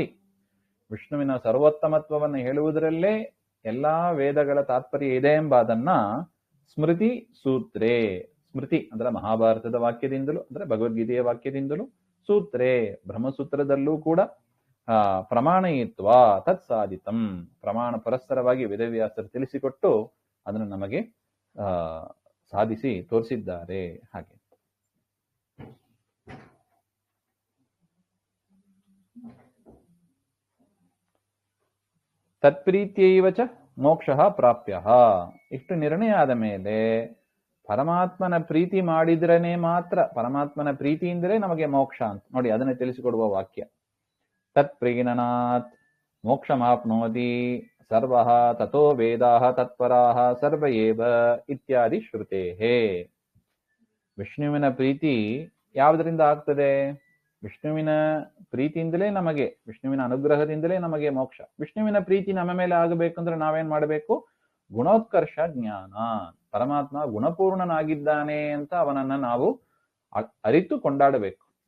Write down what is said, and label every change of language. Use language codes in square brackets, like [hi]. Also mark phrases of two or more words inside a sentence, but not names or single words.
[kn] ವಿಷ್ಣುವಿನ ಸರ್ವೋತ್ತಮತ್ವವನ್ನು ಹೇಳುವುದರಲ್ಲೇ ಎಲ್ಲಾ ವೇದಗಳ ತಾತ್ಪರ್ಯ ಇದೆ ಎಂಬುದನ್ನ [sa] ಸ್ಮೃತಿ ಸೂತ್ರೇ, [kn] ಸ್ಮೃತಿ ಅಂದ್ರೆ ಮಹಾಭಾರತದ ವಾಕ್ಯದಿಂದಲೂ ಅಂದ್ರೆ ಭಗವದ್ಗೀತೆಯ ವಾಕ್ಯದಿಂದಲೂ, ಸೂತ್ರೇ ಬ್ರಹ್ಮಸೂತ್ರದಲ್ಲೂ ಕೂಡ [sa] ಪ್ರಮಾಣಯಿತ್ವ ತತ್ಸಾಧಿತಂ, [kn] ಪ್ರಮಾಣ ಪರಸ್ಪರವಾಗಿ ವೇದವ್ಯಾಸರು ತಿಳಿಸಿಕೊಟ್ಟು ಅದನ್ನು ನಮಗೆ ಸಾಧಿಸಿ ತೋರಿಸಿದ್ದಾರೆ. [sa] ಹಾಗೆ ತತ್ಪ್ರೀತ್ಯೈವ ಚ ಮೋಕ್ಷ ಪ್ರಾಪ್ಯ. [kn] ಇಷ್ಟು ನಿರ್ಣಯ ಆದ ಮೇಲೆ ಪರಮಾತ್ಮನ ಪ್ರೀತಿ ಮಾಡಿದ್ರನೇ ಮಾತ್ರ, ಪರಮಾತ್ಮನ ಪ್ರೀತಿಯಿಂದಲೇ ನಮಗೆ ಮೋಕ್ಷ ಅಂತ ನೋಡಿ ಅದನ್ನೇ ತಿಳಿಸಿಕೊಡುವ ವಾಕ್ಯ. [sa] ತತ್ಪ್ರೀಣನಾತ್ ಮೋಕ್ಷಮಾಪ್ನೋತಿ ಸರ್ವಃ ತಥೋ ವೇದಾಃ ತತ್ಪರಾಃ ಸರ್ವ ಏವ ಇತ್ಯಾದಿ ಶ್ರುತೇಹೇ. [kn] ವಿಷ್ಣುವಿನ ಪ್ರೀತಿ ಯಾವುದರಿಂದ ಆಗ್ತದೆ? ವಿಷ್ಣುವಿನ ಪ್ರೀತಿಯಿಂದಲೇ ನಮಗೆ, ವಿಷ್ಣುವಿನ ಅನುಗ್ರಹದಿಂದಲೇ ನಮಗೆ ಮೋಕ್ಷ. ವಿಷ್ಣುವಿನ ಪ್ರೀತಿ ನಮ್ಮ ಮೇಲೆ ಆಗಬೇಕಂದ್ರೆ ನಾವೇನ್ ಮಾಡಬೇಕು? [sa] ಗುಣೋತ್ಕರ್ಷ ಜ್ಞಾನ. [kn] ಪರಮಾತ್ಮ ಗುಣಪೂರ್ಣನಾಗಿದ್ದಾನೆ ಅಂತ ಅವನನ್ನ ನಾವು ಅರಿತು ಕೊಂಡಾಡಬೇಕು.